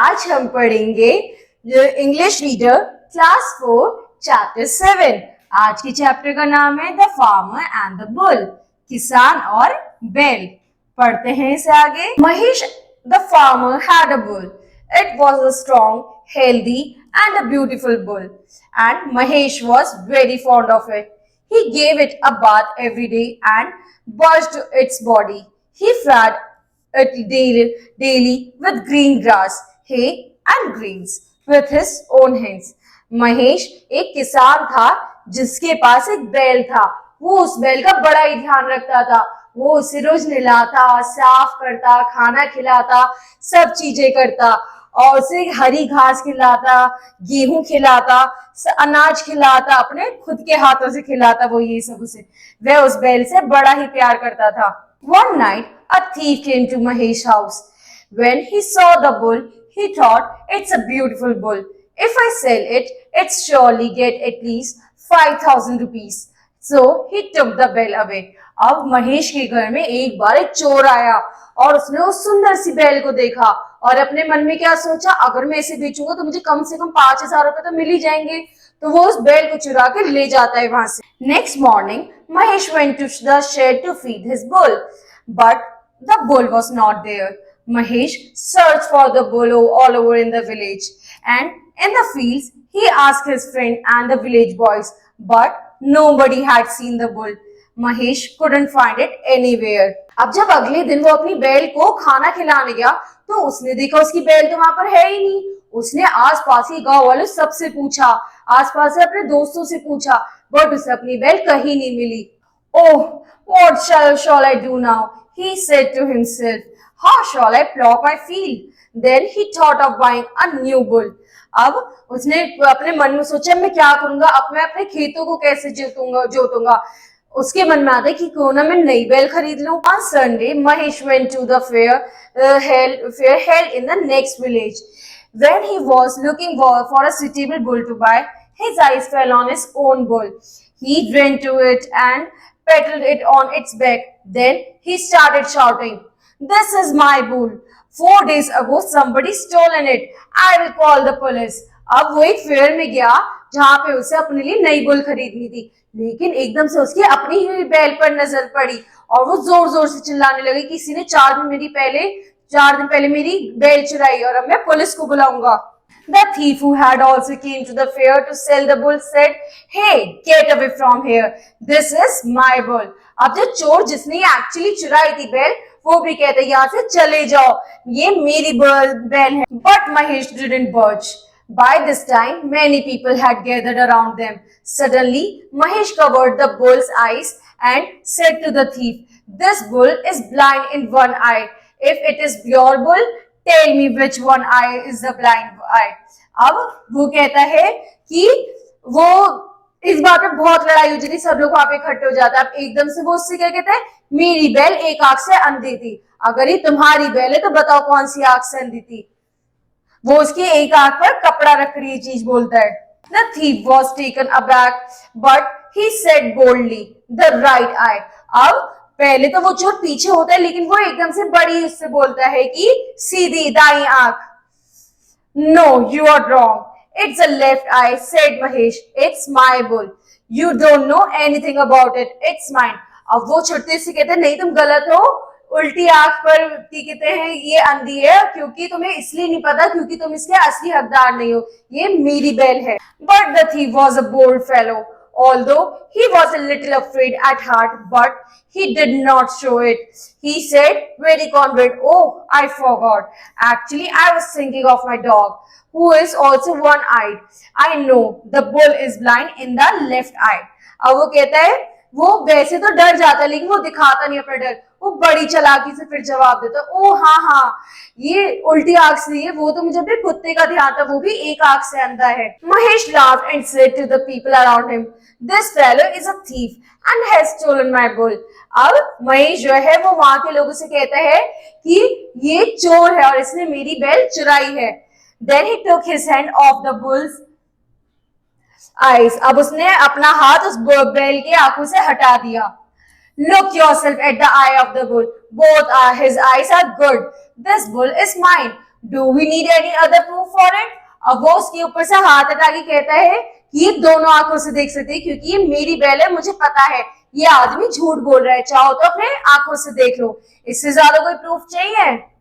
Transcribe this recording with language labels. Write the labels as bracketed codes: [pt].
[hi] हम पढ़ेंगे English reader class 4 chapter 7। आज के चैप्टर का नाम है [en] the farmer and the bull, [hi] किसान और बैल। पढ़ते हैं इसे आगे। [en] Mahesh the farmer had a bull. It was a strong, healthy and a beautiful bull, and Mahesh was very fond of it. He gave it a bath every day and washed its body. He fed it daily with green grass, hay and greens with his own hands. [hi] Mahesh एक किसान था जिसके पास एक बैल था। वो उस बैल का बड़ा ही ध्यान रखता था। वो उसे रोज नहलाता, साफ करता, खाना खिलाता, सब चीजें करता और उसे हरी घास खिलाता, गेहूं खिलाता, अनाज खिलाता, अपने खुद के हाथों से खिलाता। वो ये सब उसे, वह उस बैल से बड़ा ही प्यार करता था। [en] One night, a thief came to Mahesh's house. When he saw the bull, he thought, "It's a beautiful bull. If I sell it, it's surely get at least 5,000 rupees." So he took the bell away. [hi] अब महेश के घर में एक बार एक चोर आया और उसने उस सुंदर सी बैल को देखा और अपने मन में क्या सोचा, अगर मैं इसे बेचूंगा तो मुझे कम से कम 5,000 रुपए तो मिल ही जाएंगे। तो वो उस बैल को चुरा के ले जाता है वहां से। [en] Next morning Mahesh went to the shed to feed his bull, but the bull was not there. Mahesh searched for the bull all over in the village, and in the fields he asked his friend and the village boys, but nobody had seen the bull. Mahesh couldn't find it anywhere. [hi] अब जब अगले दिन वो अपनी बैल को खाना खिलाने गया तो उसने देखा उसकी बैल तो वहां पर है ही नहीं। उसने आसपास के गांव वालों सबसे पूछा, आसपास से अपने दोस्तों से पूछा, बट उसे अपनी बैल कहीं नहीं मिली। [en] Oh, what shall I do now? He said to himself. How shall I plow my field? Then he thought of buying a new bull. [hi] अब उसने अपने मन में सोचा, मैं क्या करूंगा, अब मैं अपने खेतों को कैसे जोतूंगा। उसके मन में आता है कि क्यों ना मैं नई बैल खरीद लूं। [en] On Sunday, Mahesh went to the fair held in the next village. When he was looking for a suitable bull to buy, his eyes fell on his own bull. He ran to it and pedaled it on its back. Then he started shouting, "This is my bull. 4 days ago somebody stolen it. I will call the police." [hi] अब वो एक fair में गया जहाँ पे उसे अपने लिए नई बुल खरीदनी थी, लेकिन एकदम से उसकी अपनी ही बैल पर नजर पड़ी और वो जोर जोर से चिल्लाने लगी, किसी ने 4 दिन पहले मेरी बैल चुराई और अब मैं पुलिस को बुलाऊंगा। [en] The thief who had also came to the fair to sell the bull said, "Hey, get away from here. This is my bull." [hi] अब जो चोर जिसने एक्चुअली चुराई थी बैल, वो भी कहता है, यहाँ से चले जाओ, ये मेरी बैल है। [en] But Mahesh didn't budge. By this time, many people had gathered around them. Suddenly, Mahesh covered the bull's eyes and said to the thief, "This bull is blind in one eye. If it is your bull, tell me which one eye is the blind eye." [hi] अब वो कहता है कि वो इस बात पे बहुत लड़ाई हो जाती, सब लोग वहां पे इकट्ठे हो जाते हैं। अब एकदम से वो उससे क्या कहता है, मेरी बैल एक आंख से अंधी थी, अगर ये तुम्हारी बैल है तो बताओ कौन सी आंख से अंधी थी। वो उसकी एक आंख पर कपड़ा रख रही चीज बोलता है। [en] The thief was taken aback, but he said boldly, "The right eye." [hi] अब पहले तो वो चोर पीछे होता है, लेकिन वो एकदम से बड़ी उससे बोलता है कि सीधी दाई आंख। [en] "No, you are wrong. It's a left eye," said Mahesh. "It's my bull. You don't know anything about it. It's mine." [hi] अब वो छुट्टी से कहते हैं, नहीं तुम गलत हो, उल्टी आंख पर कहते हैं ये अंधी है, क्योंकि तुम्हें इसलिए नहीं पता क्योंकि तुम इसके असली हकदार नहीं हो, ये मेरी बैल है। [en] But the thief was a bold fellow, although he was a little afraid at heart, but he did not show it. He said very confident, "Oh, I forgot. Actually, I was thinking of my dog, who is also one-eyed. I know the bull is blind in the left eye." [hi] अब वो कहता है, वो वैसे तो डर जाता है लेकिन वो दिखाता नहीं अपना डर, वो बड़ी चालाकी से फिर जवाब देता, "ओ हाँ, ये उल्टी आंख से है, वो तो मुझे अपने कुत्ते का ध्यान था, वो भी एक आंख से अंधा है." [en] Mahesh laughed and said to the people around him, "This fellow is a thief and has stolen my bull." [hi] अब महेश जो है वो वहां के लोगों से कहता है कि ये चोर है और इसने मेरी बैल चुराई है। [en] Then he took his hand off the bull's eyes. [hi] अब उसने अपना हाथ उस बैल के आंखों से हटा दिया। [en] Look yourself at the eye of the bull. Both his eyes are good. This bull is mine. Do we need any other proof for it? [hi] अब वो उसके ऊपर से हाथ हटा के कहता है कि ये दोनों आंखों से देख सकते हैं क्योंकि ये मेरी बैल है, मुझे पता है ये आदमी झूठ बोल रहा है, चाहो तो अपने आंखों से देख लो, इससे ज्यादा कोई प्रूफ चाहिए?